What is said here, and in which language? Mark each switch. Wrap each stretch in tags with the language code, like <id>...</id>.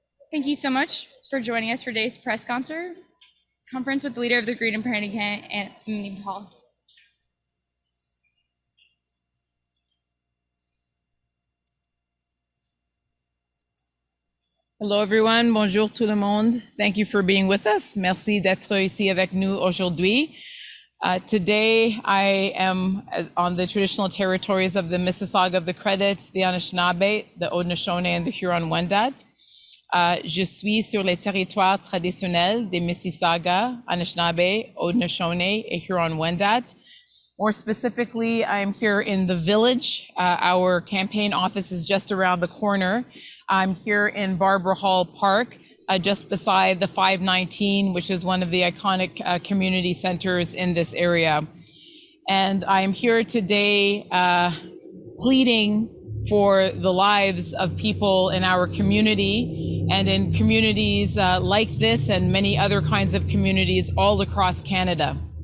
<en>Thank you so much for joining us for today's press conference with the leader of the Green and Party candidate, Annamie Paul. Hello everyone,</en> <fr>bonjour tout le monde.</fr> <en>Thank you for being with us.</en> <fr>Merci d'être ici avec nous aujourd'hui.</fr> <en>Today I am on the traditional territories of the Mississauga of the Credit, the Anishinaabe, the Haudenosaunee, and the Huron-Wendat.</en> <fr>Je suis sur les territoires traditionnels des Mississauga, Anishinaabe, Haudenosaunee, and Huron-Wendat.</fr> <en>More specifically, I'm here in the village. Our campaign office is just around the corner. I'm here in Barbara Hall Park, just beside the 519, which is one of the iconic community centers in this area. And I'm here today pleading for the lives of people in our community and in communities like this and many other kinds of communities all across Canada.</en>